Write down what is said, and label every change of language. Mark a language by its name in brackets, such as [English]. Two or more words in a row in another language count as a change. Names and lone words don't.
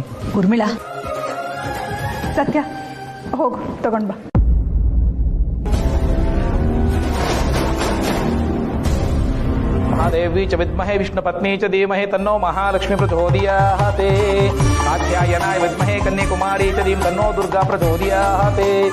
[Kannada] ಉರ್ಮಿಳಾ, ಸತ್ಯ ಹೋಗು ತಗೊಂಡ್ ಬಾ. [Sanskrit] ಮಹಾದೇವಿ ಚ ವಿದ್ಮಹೇ ವಿಷ್ಣುಪತ್ನಿ ಚ ಧೀಮಹಿ ತನ್ನೋ ಮಹಾಲಕ್ಷ್ಮೀ ಪ್ರಚೋದಯಾತ್. ಕಾತ್ಯಾಯನಾಯ ವಿದ್ಮಹೇ ಕನ್ಯಾಕುಮಾರಿ ಚ ಧೀಮಹಿ ತನ್ನೋ ದುರ್ಗಾ ಪ್ರಚೋದಯಾತ್.